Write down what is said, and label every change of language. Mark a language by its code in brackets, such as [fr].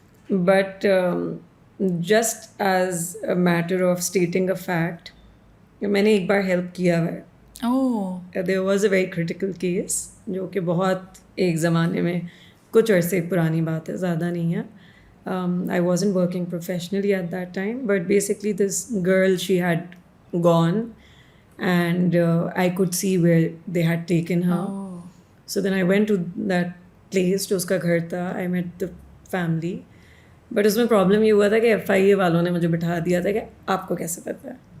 [en] but just as a matter of stating a fact, [ur] میں نے ایک بار ہیلپ کیا ہے. [en] there was a very critical case [ur] جو کہ بہت ایک زمانے میں کچھ عرصے پرانی بات ہے, زیادہ نہیں ہے. [en] I wasn't working professionally at that time, but basically this girl, she had gone and I could see where they had taken her. So then I went to that place, [ur] جو اس کا گھر تھا. [en] I met the family. [ur] But اس میں problem یہ ہوا تھا کہ FIA والوں نے مجھے بٹھا دیا تھا کہ آپ کو کیسے پتہ ہے.